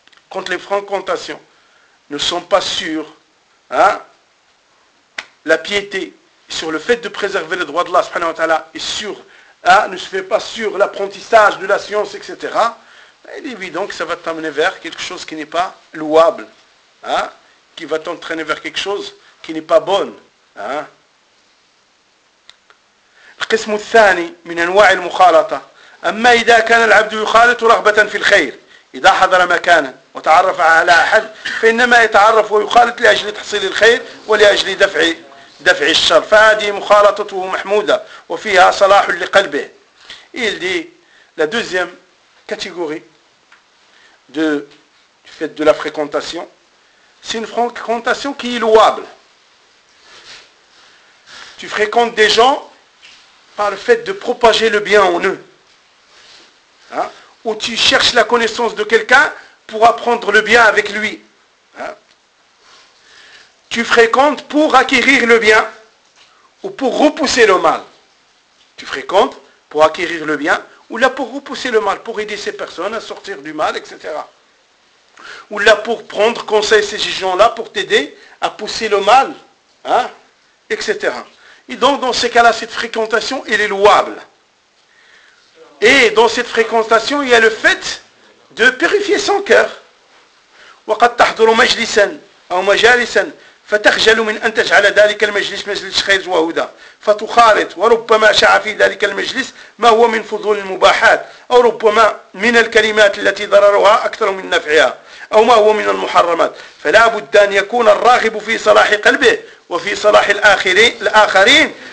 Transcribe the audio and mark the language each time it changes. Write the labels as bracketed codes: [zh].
[fr] Quand les fréquentations ne sont pas sûres, hein, la piété sur le fait de préserver les droits de Allah, subhanahu wa ta'ala, est sûre, hein, ne se fait pas sur l'apprentissage de la science, etc., ben, il est évident que ça va t'amener vers quelque chose qui n'est pas louable, hein, qui va t'entraîner vers quelque chose qui n'est pas bonne. Hein. [ar] القسم الثاني من أنواع المخالطة أما إذا كان العبد يخالط رغبة في الخير إذا حضر مكانا وتعرف على أحد فإنما يتعرف ويخالط لأجل تحصيل الخير ولأجل دفع الشر فهذه مخالطته محمودة وفيها صلاح لقلبه [fr] il dit la deuxième catégorie de du fait de la fréquentation c'est une fréquentation qui est louable tu fréquentes des gens par le fait de propager le bien en eux. Hein? Ou tu cherches la connaissance de quelqu'un pour apprendre le bien avec lui. Hein? Tu fréquentes pour acquérir le bien ou pour repousser le mal. Tu fréquentes pour acquérir le bien ou là pour repousser le mal, pour aider ces personnes à sortir du mal, etc. Ou là pour prendre conseil à ces gens-là pour t'aider à pousser le mal, hein? Etc. Et donc, dans ces cas-là, cette fréquentation, elle est louable. Et dans cette fréquentation, il y a le fait de purifier son cœur. [ar] وَقَدْ تَحْضُرُ مَجْلِسًا أَوْ مَجَالِسًا فَتَخْجَلُ مِنْ أَنْ تَجْعَلَ ذَلِكَ الْمَجْلِسِ مَجْلِسِ خَيْرٍ وَهُدًى فَتُخَالِطْ وَرُبَّمَا شَعَ فِي ذَلِكَ الْمَجْلِسِ مَا هُوَ مِنْ فُضُولِ الْمُبَاحَاتِ أَوْ رُبَّمَا مِنَ الْكَلِمَاتِ الَّتِي ضَرَرُهَا أَكْثَرُ مِنْ نَفْعِهَا أَوْ مَا هُوَ مِنَ الْمُحَرَّمَاتِ فَلَا بُدَّ أَنْ يَكُونَ الرَّاغِبُ فِي صَلَاحِ قَلْبِهِ وفي صلاح الآخرين